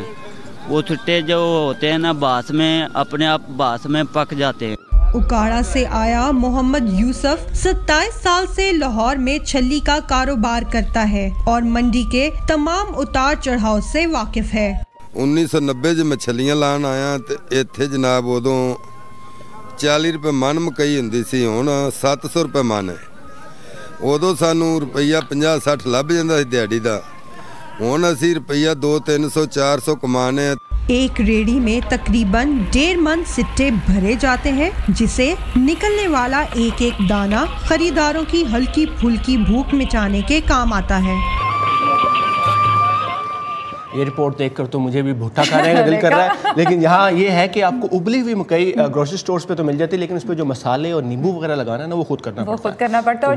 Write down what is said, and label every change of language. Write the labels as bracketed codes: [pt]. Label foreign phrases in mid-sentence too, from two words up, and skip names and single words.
[ur] وہ چھٹے جو ہوتے ہیں نا باس میں اپنے آپ باس میں پک جاتے ہیں۔ اکاڑا سے آیا محمد یوسف 27 سال سے لاہور میں چھلی کا کاروبار کرتا ہے اور منڈی کے تمام اتار چڑھاؤ سے واقف ہے۔ [pa] 1990 میں چھلیاں لان آیا تے ایتھے جناب ادوں 40 روپے من مکئی ہوندی سی، ہن 700 روپے من ہے۔ ادوں سانوں روپیہ 50-60 لب جاندا سی دیہڑی دا، ہن اسی روپیہ 200-300-400 کمانے۔ [ur] ایک ریڑھی میں تقریباً 1.5 من سٹے بھرے جاتے ہیں، جسے نکلنے والا ایک ایک دانہ خریداروں کی ہلکی پھلکی بھوک مٹانے کے کام آتا ہے۔ یہ رپورٹ دیکھ کر تو مجھے بھی بھٹا کھانے کا دل کر رہا ہے، لیکن یہاں یہ ہے کہ آپ کو ابلی ہوئی مکئی [en] grocery stores [ur] پہ تو مل جاتی ہے، لیکن اس پہ جو مسالے اور نیمبو وغیرہ لگانا ہے نا وہ خود کرنا پڑتا ہے۔